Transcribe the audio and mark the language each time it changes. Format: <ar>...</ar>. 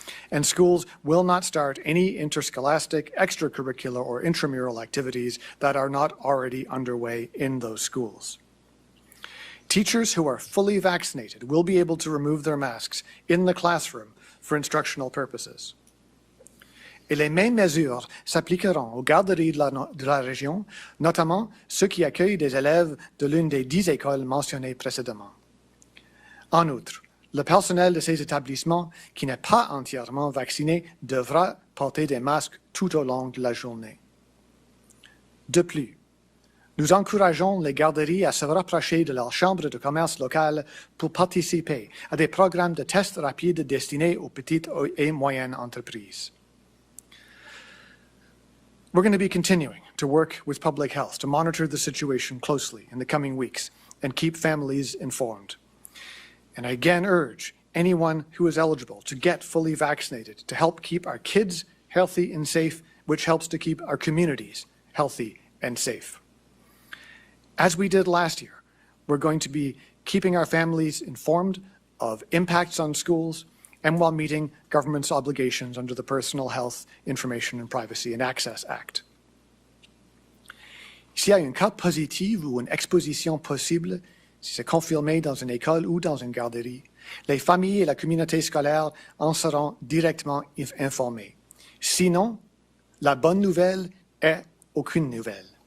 <en>And schools will not start any interscholastic, extracurricular, or intramural activities that are not already underway in those schools. Teachers who are fully vaccinated will be able to remove their masks in the classroom for instructional purposes.</en> <fr>Et les mêmes mesures s'appliqueront aux garderies de la région, notamment ceux qui accueillent des élèves de l'une des 10 écoles mentionnées précédemment. En outre, le personnel de ces établissements qui n'est pas entièrement vacciné devra porter des masques tout au long de la journée. De plus, nous encourageons les garderies à se rapprocher de leur chambre de commerce locale pour participer à des programmes de tests rapides destinés aux petites et moyennes entreprises.</fr> <en>We're going to be continuing to work with public health to monitor the situation closely in the coming weeks and keep families informed. And I again urge anyone who is eligible to get fully vaccinated to help keep our kids healthy and safe, which helps to keep our communities healthy and safe. As we did last year, we're going to be keeping our families informed of impacts on schools and while meeting government's obligations under the Personal Health Information and Privacy and Access Act.</en> <fr>S'il y a un cas positif ou une exposition possible, si c'est confirmé dans une école ou dans une garderie, les familles et la communauté scolaire en seront directement informées. Sinon, la bonne nouvelle est aucune nouvelle.</fr>